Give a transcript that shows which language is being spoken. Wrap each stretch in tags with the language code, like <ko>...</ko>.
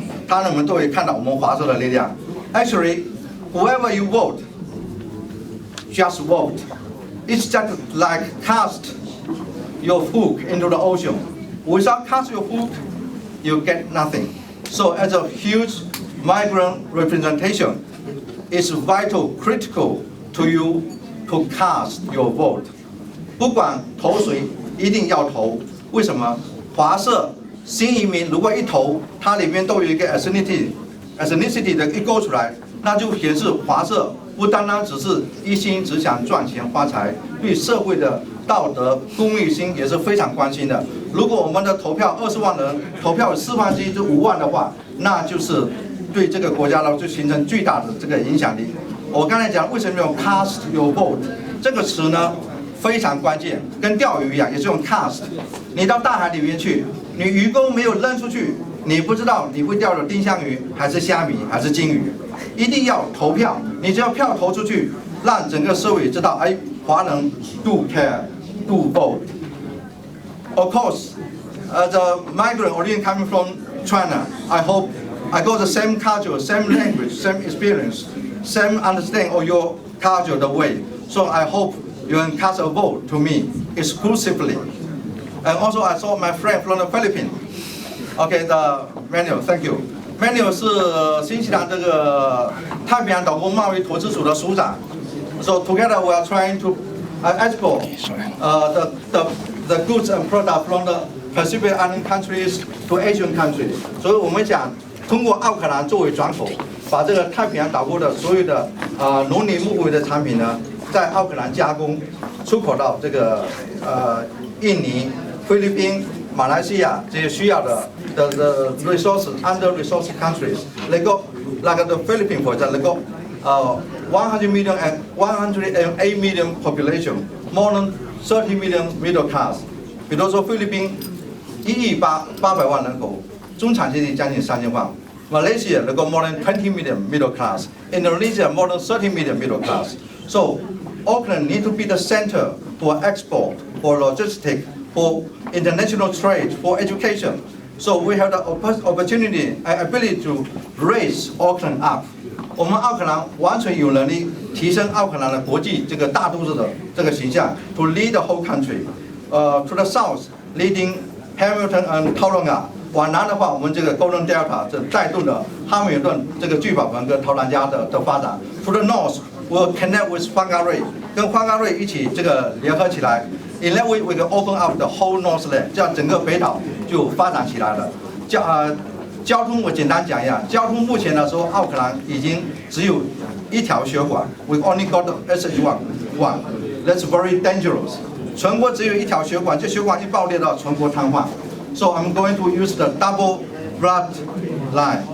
<zh>他们都会看到我们华社的力量。</zh> <en>Actually, whoever you vote, just vote. It's just like cast your hook into the ocean. Without cast your hook, you get nothing. So, as a huge migrant representation, it's vital, critical to you to cast your vote.</en> <zh>不管投谁，一定要投。为什么？华社。新移民如果一投，它里面都有一个 ethnicity 的一勾出来，那就显示华社不单单只是一心只想赚钱发财，对社会的道德公益心也是非常关心的。如果我们的投票20万人，投票4分之1就5万的话，那就是对这个国家呢就形成巨大的这个影响力。我刚才讲为什么用</zh> <en>cast your vote</en> <zh>这个词呢？非常关键，跟钓鱼一样，也是用 cast。你到大海里面去，你鱼钩没有扔出去，你不知道你会钓到丁香鱼还是虾米还是金鱼。一定要投票，你只要票投出去，让整个社会知道，哎，华人</zh> <en>do care, do vote. Of course, as a migrant originally coming from China, I hope I got the same culture, same language, same experience, same understanding of your culture the way. So I hope you can cast a vote to me exclusively. And also I saw my friend from the Philippines. Okay, the manual, thank you.</en> <zh>Manuel 是新西兰这个太平洋岛国贸易投资组的署长。</zh> <en>So together we are trying to export the goods and products from the Pacific Island countries to Asian countries.</en> <zh>所以我们想通过奥克兰作为转口，把这个太平洋岛国的所有的农林牧渔的产品呢，在奥克兰加工，出口到这个印尼、菲律宾、马来西亚这些需要的</zh> <en>resources under resource countries. Like the Philippines, for example, 100 million and 108 million population, more than 30 million middle class.</en> <zh>比如说菲律宾1.800万人口，中产阶级将近3000万。</zh> <en>Malaysia, they got more than 20 million middle class. Indonesia, more than 30 million middle class. So Auckland need to be the center for export, for logistics, for international trade, for education. So we have the opportunity and ability to raise Auckland up.</en> <zh>我们奥克兰完全有能力提升奥克兰的国际这个大都市的这个形象 ，</zh> <en>to lead the whole country. To the south, leading Hamilton and Tauranga.</en> <zh>往南的话，我们这个 Golden Delta 这带动了哈密尔顿这个聚宝盆跟陶兰加的发展。</zh> <en>To the north, we'll connect with Whangarei，</en> <zh>跟Whangarei一起这个联合起来。</zh> <en>In that way, we can open up the whole Northland，</en> <zh>这样整个北岛就发展起来了。交通我简单讲一下，交通目前来说，奥克兰已经只有一条血管 ，</zh> <en>We only got the SH1 one. That's very dangerous.</en> <zh>全国只有一条血管，这血管一爆裂到全国瘫痪。</zh> <en>So I'm going to use the double blood line.</en>